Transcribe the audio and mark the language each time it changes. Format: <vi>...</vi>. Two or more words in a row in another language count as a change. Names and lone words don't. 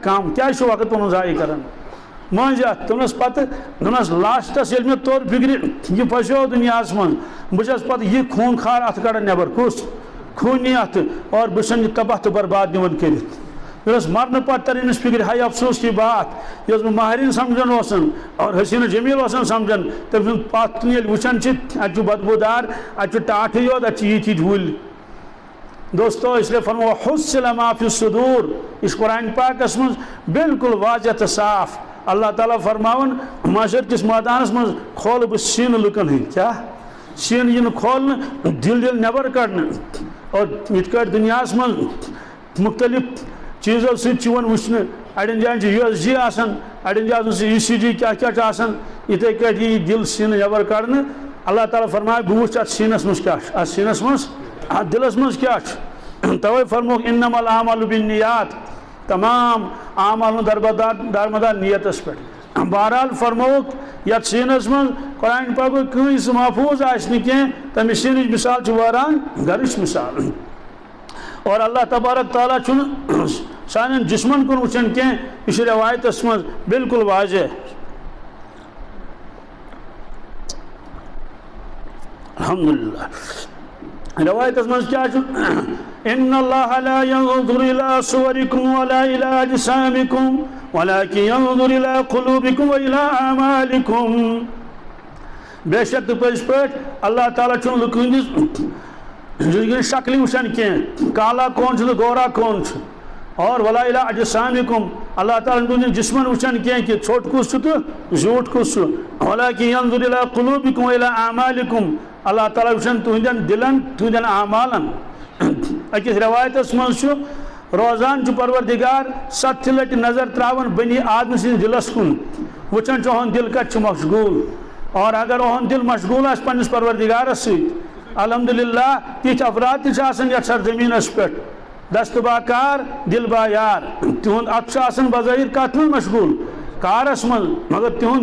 <ks>کم کیٛازِ چھُو وقت پنُن ضایع کران مٲنٛزِ اَتھٕ دوٚپنَس پتہٕ دوٚپنَس لاسٹس ییٚلہِ مےٚ توٚر فِکرِ یہِ پھسیو دُنیاہس منٛز بہٕ چھَس پتہٕ یہِ خوٗن خار اَتھٕ کڑان نٮ۪بر کُس خوٗنی اَتھٕ اور بہٕ چھُسَن یہِ تباہ تہٕ برباد نِوان کٔرِتھ ییٚلہِ حظ مرنہٕ پتہٕ تر أمِس فِکرِ</ks> <ur>ہاے افسوس کی بات</ur> <ks>یۄس بہٕ مہریٖن سمجھان اوسُن اور حسیٖنہٕ جمیٖل اوسُن سمجھان تٔمۍ سُنٛد پتھ کُن ییٚلہِ وٕچھان چھِ اَتہِ چھُ بدبوٗدار اَتہِ چھُ ٹاٹھٕے یوت اَتہِ چھِ ییٖتۍ وُلۍ دوستو</ks> <ur>اس لیے</ur> <ks>فرمو</ks> <ar>حُصِّلَ مَا فِی الصُّدوٗر</ar> <ks>یہِ چھُ قرآنِ پاکس منٛز بالکل واضح تہٕ صاف اللہ تعالیٰ فرماوان معاشر کِس مٲدانس منٛز کھولہٕ بہٕ سیٖنہٕ لُکن ہٕنٛدۍ کیٛاہ سیٖنہٕ یِنہٕ کھولنہٕ دِل نٮ۪بر کڑنہٕ اور یِتھ کٲٹھۍ دُنیاہس منٛز مختلف چیٖزو سۭتۍ چھِ یِوان وٕچھنہٕ اَڑٮ۪ن جاین چھِ USG آسان اَڑٮ۪ن جاین آسان سُہ ECG کیٛاہ کیٛاہ چھُ آسان یِتھَے کٲٹھۍ یی دِل سیٖنہٕ نٮ۪بر کڑنہٕ اللہ تعالیٰ فرماے بہٕ وٕچھِ اَتھ سیٖنس منٛز کیٛاہ چھُ اَتھ سیٖنس منٛز اَتھ دِلس منٛز کیٛاہ چھُ تَوَے فرموکھ</ks> <ar>اِنَّمَا الْأَعْمَالُ بِالنِّیَّاتِ</ar> <ks>تمام اعمال ہُنٛد دارمدار نیتس پٮ۪ٹھ بہرحال فرموکھ یَتھ سیٖنس منٛز قرآنِ پاکُک کٲنٛسہِ محفوٗظ آسہِ نہٕ کینٛہہ تَمہِ سیٖنٕچ مِثال چھِ وٲران گرٕچ مِثال اور اللہ تبارک تعالیٰ چھُنہٕ سانٮ۪ن جسمن کُن وٕچھان کینٛہہ یہِ چھُ رٮ۪وایتس منٛز بالکل واضح</ks> <ar>الحمدُاللہ</ar> <ks>رٮ۪وایتس منٛز کیٛاہ چھُ</ks> <ar>اِنَّ اللّٰهَ لَا يَنظُرُ إِلَىٰ صُوَرِكُمْ وَلَا إِلَىٰ أَجْسَامِكُمْ وَلَٰكِنْ يَنظُرُ إِلَىٰ قُلُوبِكُمْ وَإِلَىٰ أَعْمَالِكُمْ</ar> <ks>بے شک تہٕ پٔزۍ پٲٹھۍ اللہ تعالیٰ چھُنہٕ لُکہٕ ہٕنٛدِس شکلہِ وٕچھان کینٛہہ کالا کون چھُ تہٕ گورا کون چھُ اور</ks> <ar>وَلَا إِلَىٰ أَجْسَامِكُمْ</ar> <ks>اللہ تعالیٰ چھُنہٕ تُہٕنٛدٮ۪ن جسمن وٕچھان کینٛہہ کہِ ژھوٚٹ کُس چھُ تہٕ زیوٗٹھ کُس چھُ</ks> <ar>وَلَٰكِنْ يَنظُرُ إِلَىٰ قُلُوبِكُمْ وَإِلَىٰ أَعْمَالِكُمْ</ar> <ks>اللہ تعالیٰ وٕچھان تُہنٛدٮ۪ن دِلن تُہنٛدٮ۪ن اعمالن أکِس رٮ۪وایتس منٛز چھُ روزان چھُ پروردِگار 7 لٹہِ نظر ترٛاوان بنی آدمہٕ سٕنٛدِس دِلس کُن وٕچھان چھُ یِہُنٛد دِل کتہِ چھُ مشغوٗل اور اگر یِہُنٛد دِل مشغوٗل آسہِ پننِس پروردِگارس سۭتۍ الحمدُاللہ تِتھۍ افراد تہِ چھِ آسان یتھ سرزمیٖنس پٮ۪ٹھ</ks> <fa>دست باکار دل بایار</fa> <ks>تِہُنٛد اَتھٕ چھُ آسان بظٲہِر کتھ منٛز مشغوٗل کارس منٛز مگر تِہُنٛد</ks>